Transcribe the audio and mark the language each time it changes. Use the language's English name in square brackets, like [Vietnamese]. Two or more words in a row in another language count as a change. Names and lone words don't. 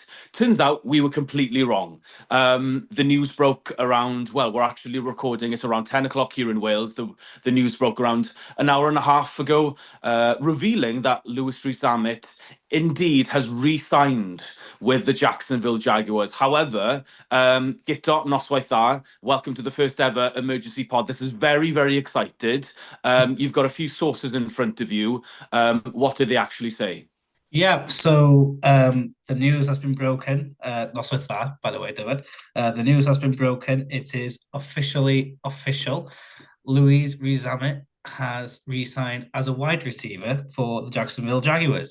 [English] Turns out we were completely wrong. The news broke around, well, we're actually recording it around 10 o'clock here in Wales. The news broke around an hour and a half ago, revealing that Louis Rees-Zammit indeed has re-signed with the Jacksonville Jaguars. However, [Welsh] Guto, noswaith dda, [English] welcome to the first ever emergency pod. This is very, very excited. You've got a few sources in front of you. What did they actually say? Yeah, so the news has been broken. Not with that, by the way, David. The news has been broken. It is officially official. Louis Rees-Zammit has re-signed as a wide receiver for the Jacksonville Jaguars.